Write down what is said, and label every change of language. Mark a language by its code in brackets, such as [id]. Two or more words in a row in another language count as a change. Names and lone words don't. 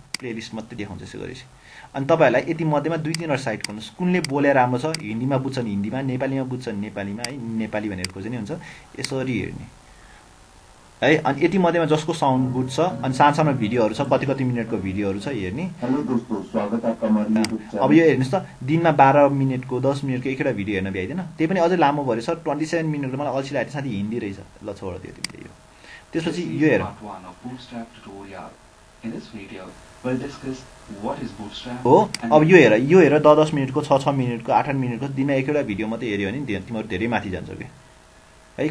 [ne] प्लेलिस्ट मात्रै देखाउँछ यसो गरेपछि। अनि तपाईँहरूलाई यति मध्येमा 2-3 साइट खोज्नुहोस्, कुनले बोले राम्रो छ, हिन्दीमा बुझ्छ नि हिन्दीमा, नेपालीमा बुझ्छ नि नेपालीमा है, नेपाली भनेर खोज्ने हुन्छ यसरी हेर्ने है। अनि यति मध्येमा जसको [en] sound good [ne] छ, अनि सानो भिडियोहरू छ, कति मिनटको भिडियोहरू छ हेर्ने। [hi] हेलो दोस्तों, स्वागत है आपका हमारे YouTube चैनल। [ne] अब यो हेर्नुहोस् त, दिनमा 12 मिनटको 10 मिनटको एकवटा भिडियो हेर्न भ्याइदैन, त्यही पनि अझै लामो भयो सर 27 मिनटको। मलाई अल्छी लागेको साथी हिन्दी रहेछ, ल छोड दियो तिमीले यो। त्यसपछि यो हेर हो। अब यो हेर 10 मिनटको 6 मिनटको 8 मिनटको दिनमा एकवटा भिडियो मात्रै हेऱ्यो भने तिमीहरू धेरै माथि जान्छौ कि है।